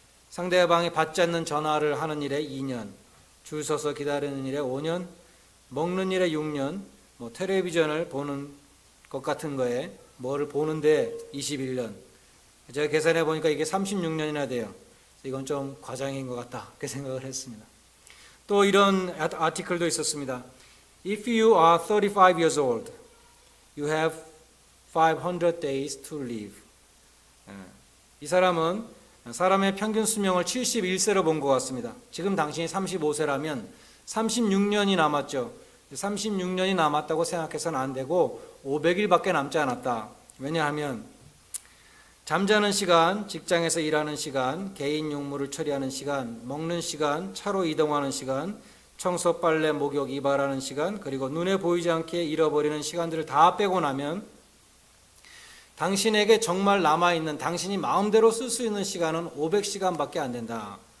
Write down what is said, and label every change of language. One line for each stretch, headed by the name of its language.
Korean: 상대방이 받지 않는 전화를 하는 일에 2년, 줄 서서 기다리는 일에 5년, 먹는 일에 6년, 텔레비전을 보는 것 같은 거에 뭐를 보는데 21년. 제가 계산해 보니까 이게 36년이나 돼요. 이건 좀 과장인 것 같다, 그렇게 생각을 했습니다. 또 이런 아티클도 있었습니다.
English: If you are 35 years old, you have 500 days to live.
Korean: 이 사람은 사람의 평균 수명을 71세로 본 것 같습니다. 지금 당신이 35세라면 36년이 남았죠. 36년이 남았다고 생각해서는 안 되고 500일밖에 남지 않았다. 왜냐하면 잠자는 시간, 직장에서 일하는 시간, 개인 용무를 처리하는 시간, 먹는 시간, 차로 이동하는 시간, 청소, 빨래, 목욕, 이발하는 시간, 그리고 눈에 보이지 않게 잃어버리는 시간들을 다 빼고 나면 당신에게 정말 남아있는, 당신이 마음대로 쓸 수 있는 시간은 500시간밖에 안 된다.